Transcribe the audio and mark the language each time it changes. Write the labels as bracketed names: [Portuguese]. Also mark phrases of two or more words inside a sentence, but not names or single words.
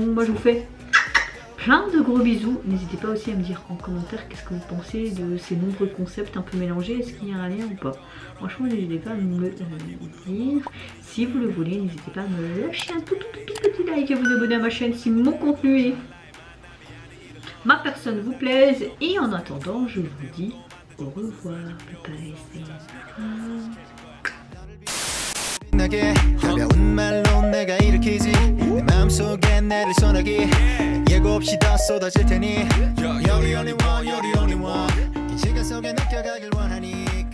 [French] Moi je vous fais plein de gros bisous, n'hésitez pas aussi à me dire en commentaire qu'est-ce que vous pensez de ces nombreux concepts un peu mélangés, est-ce qu'il y a un lien ou pas? Franchement n'hésitez pas à me le dire, si vous le voulez, n'hésitez pas à me lâcher un tout petit like et à vous abonner à ma chaîne si mon contenu et ma personne vous plaise, et en attendant je vous dis au revoir, bye [Korean] 나게 가벼운 말로 내가 일으키지 내 마음속에 내릴 소나기 예고 없이 다 쏟아질 테니 [English] You're the only one, you're the only one [Korean] 이 시간 속에 느껴가길 원하니